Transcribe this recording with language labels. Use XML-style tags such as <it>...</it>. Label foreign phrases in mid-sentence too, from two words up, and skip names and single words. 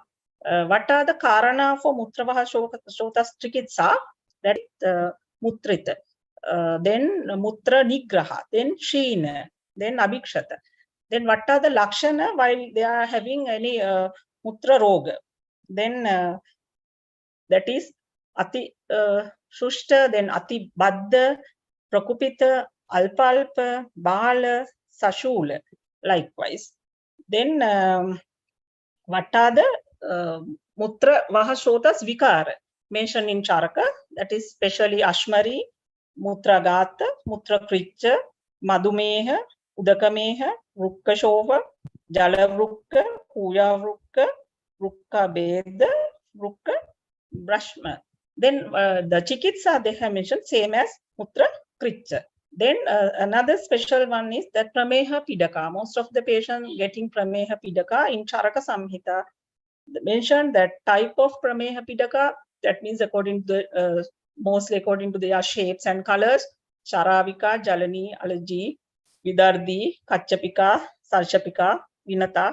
<en>What are the Karana for</en> <sa>Mutravaha Shotas Chikitsa?</sa> <en>That is Mutrita. Then</en> <sa>Mutra Nigraha,</sa> <en>then Sheena, then Abhikshata. Then what are the Lakshana while they are having any</en> <sa>Mutra Roga?</sa> <en>Then that is</en> <sa>Ati Shushta, then Ati Baddha, Prakupita, Alpalpa, Bala, Sashula.</sa> <en>Likewise. Then what are the</en> <sa>Mutra Vahashotas Vikara</sa> <en>mentioned in Charaka? That is specially</en> <sa>Ashmari, Mutra Gata, Mutra Kricha, Madhumeha, Udakameha, Rukka Shova, Jala Rukka, Puya Rukka, Rukka Beda, Rukka Brashma.</sa> <en>Then the Chikitsa they have mentioned same as</en> <sa>Mutra Kricha.</sa> <en>Then another special one is that</en> <sa>Prameha Pidaka.</sa> <en>Most of the patients getting</en> <sa>Prameha Pidaka</sa> <en>in Charaka Samhita mentioned that type of</en> <sa>Prameha Pidaka,</sa> <en>that means according to the mostly according to their shapes and colors,</en> <sa>Charavika, Jalani, Alaji, Vidardi, Kachapika, Sarshapika, Vinata.</sa>